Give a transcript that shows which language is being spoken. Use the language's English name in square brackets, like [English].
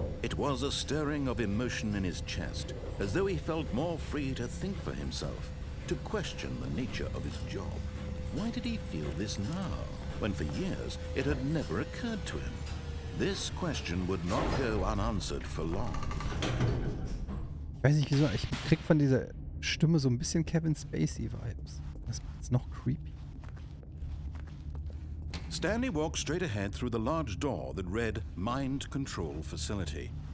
[English] It was a stirring of emotion in his chest, as though he felt more free to think for himself, to question the nature of his job. Why did he feel this now, when for years it had never occurred to him? This question would not go unanswered for long. [German] Ich weiß nicht wieso, ich krieg von dieser Stimme so ein bisschen Kevin Spacey-Vibes. Das macht's noch creepy. [English] Stanley walked straight ahead through the large door that read Mind Control Facility.